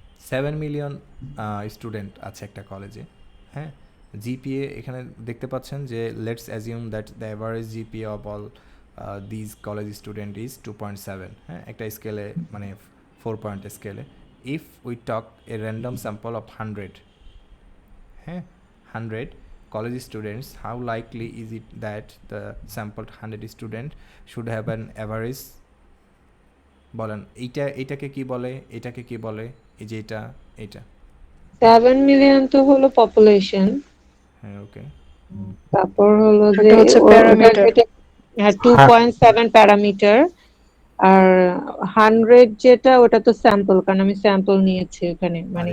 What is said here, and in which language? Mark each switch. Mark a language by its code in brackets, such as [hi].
[bn] 7 million student আছে একটা কলেজে, হ্যাঁ। [en] GPA [bn] এখানে দেখতে পাচ্ছেন যে [en] let's assume that the average GPA of all these college student is 2.7, হ্যাঁ, [bn] একটা স্কেলে মানে 4 পয়েন্ট স্কেলে। [en] If we talk a random sample of 100, হ্যাঁ, 100 college students, how likely is it that the sampled 100 student should have an average? [bn] বলেন এইটাকে কি বলে, এটাকে কি বলে, এই যে এটা 7 মিলিয়ন তো হলো পপুলেশন, হ্যাঁ, ওকে। তারপর হলো যে এটা হচ্ছে প্যারামিটার। 2.7 প্যারামিটার, আর 100 যেটা ওটা তো স্যাম্পল, কারণ আমি স্যাম্পল নিয়েছি ওখানে, মানে